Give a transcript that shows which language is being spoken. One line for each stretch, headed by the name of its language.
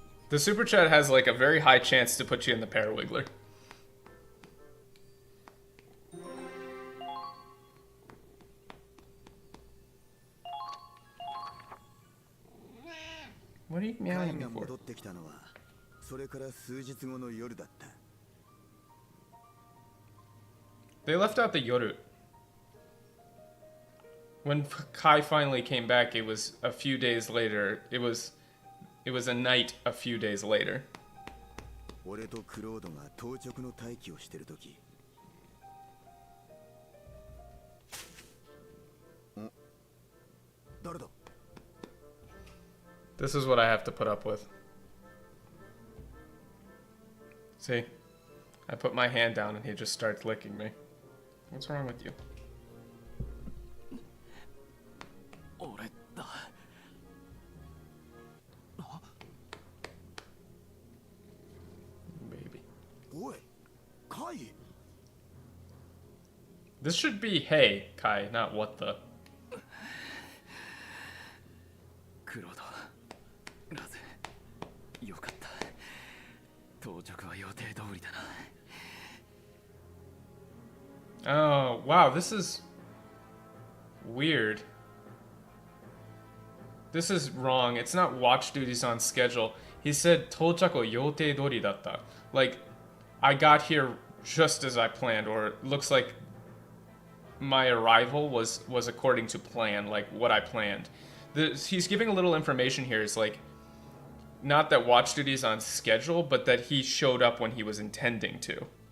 English: The super chat has like a very high chance to put you in the parawiggler. What are you meowing for?
Japanese: 戻ってきたのはそれから数日後の夜だった。
English: They left out the yoru. When Kai finally came back, it was a few days later. It was a night a few days later.
Japanese: 俺とクロードが当直の待機をしてるとき。誰だ?
English: This is what I have to put up with. See? I put my hand down and he just starts licking me. What's wrong with you?
Japanese: 俺だ。
English: Baby.
Japanese: おい、カイ。
English: This should be hey, Kai, not what the.
Japanese: クロード、ラズ、よかった。到着は予定通りだな。
English: Oh, wow, this is weird. This is wrong. It's not watch duties on schedule. He said
Japanese: 到着予定通りだった.
English: Like, I got here just as I planned, or it looks like my arrival was according to plan, like what I planned. He's giving a little information here. It's like, not that watch duty is on schedule, but that he showed up when he was intending to.